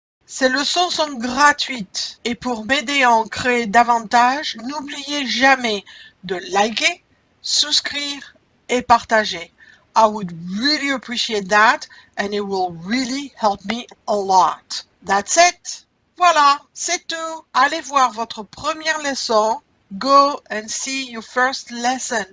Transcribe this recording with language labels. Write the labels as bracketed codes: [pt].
[fr] Ces leçons sont gratuites et pour m'aider à en créer davantage, n'oubliez jamais de liker, souscrire et partager. [en] I would really appreciate that and it will really help me a lot. That's it. [fr] Voilà, c'est tout. Allez voir votre première leçon. [en] Go and see your first lesson.